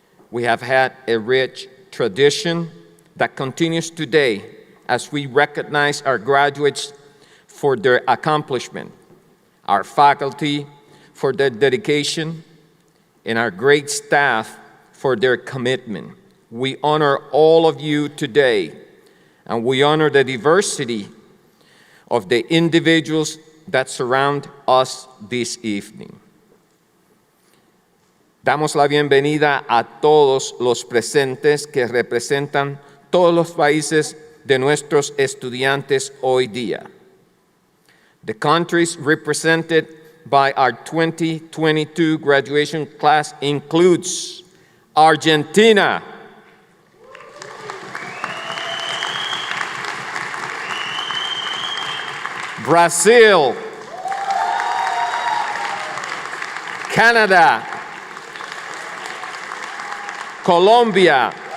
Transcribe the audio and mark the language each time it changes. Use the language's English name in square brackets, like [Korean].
[English] We have had a rich tradition that continues today as we recognize our graduates for their accomplishment, our faculty for their dedication, and our great staff for their commitment. We honor all of you today, and we honor the diversity of the individuals that surround us this evening. [Spanish] Damos la bienvenida a todos los presentes que representan todos los países de nuestros estudiantes hoy día. [English] The countries represented by our 2022 graduation class includes Argentina, Brazil, Canada, Colombia,